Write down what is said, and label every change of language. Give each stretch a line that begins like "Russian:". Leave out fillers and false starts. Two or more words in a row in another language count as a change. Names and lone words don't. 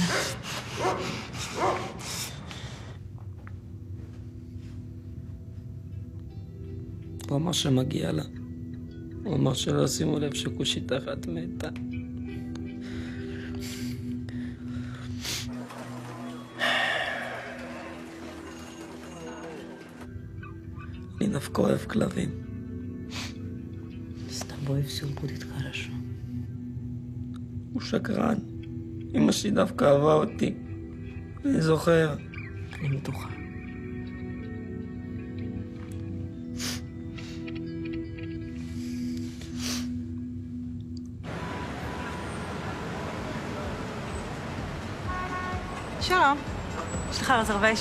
Hebrew: הוא אמר שמגיע לה. הוא אמר שלא שימו לב שכושית אחת מתה. אני דווקא אוהב כלבים.
Russian: С тобой все будет хорошо.
Hebrew: הוא שקרן. אמא שלי דווקא אהבה אותי. אני זוכר. אני בטוחה. שלום, יש לך רזרוויישן?